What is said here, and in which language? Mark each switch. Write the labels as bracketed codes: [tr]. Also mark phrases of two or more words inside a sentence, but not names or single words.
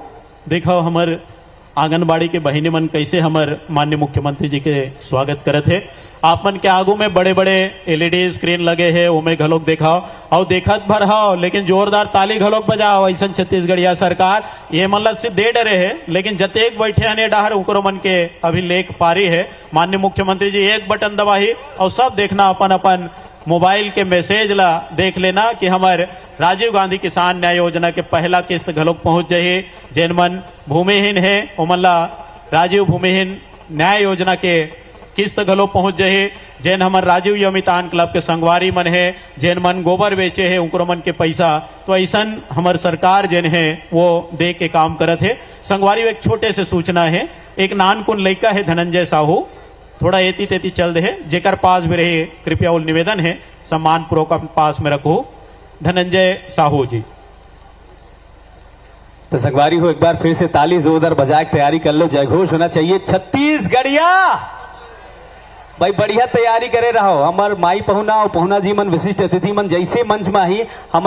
[hne] देखो हमर आंगनबाड़ी के बहिनी मन कैसे हमर माननीय मुख्यमंत्री जी के स्वागत करत है आप मन के आगू में बड़े बड़े [en] LED screen [hne] लगे हैं उमे घलोक देखाओ और देखत भर हाओ लेकिन जोरदार ताली घलोक बजाओ ऐसा छत्तीसगढ़िया सरकार ये मतलब से दे डरे है लेकिन जतेक बैठे हने डहर उकरो मन के अभी लेख पारी है माननीय मुख्यमंत्री जी एक बटन दबाही और सब देखना अपन अपन मोबाइल के मैसेज ला देख लेना कि हमारे राजीव गांधी किसान न्याय योजना के पहला किस्त घलोक पहुंच जाही जैन मन भूमिहीन है उमन ला राजीव भूमिहीन न्याय योजना के किस्त घलो पहुंच जाए जैन हमार राजीव यमितान क्लब के संगवारी मन है जैन मन गोबर बेचे है उनको मन के पैसा तो ऐसा हमार सरकार जैन है वो दे के काम करत है संगवारी एक छोटे से सूचना है एक नानकुन लड़का है धनंजय साहू थोड़ा एती तेती चल दे जेकर पास भी रहे कृपया उल निवेदन है सम्मान पूर्वक पास में रखो धनंजय साहू जी तो संगवारी हो एक बार फिर से ताली जोरदार बजा के तैयारी कर लो जयघोष होना चाहिए छत्तीसगढ़िया भाई बढ़िया तैयारी करे रहो हमार माई पहुना और पहुना जी मन विशिष्ट अतिथि मन जैसे मंच में ही हमन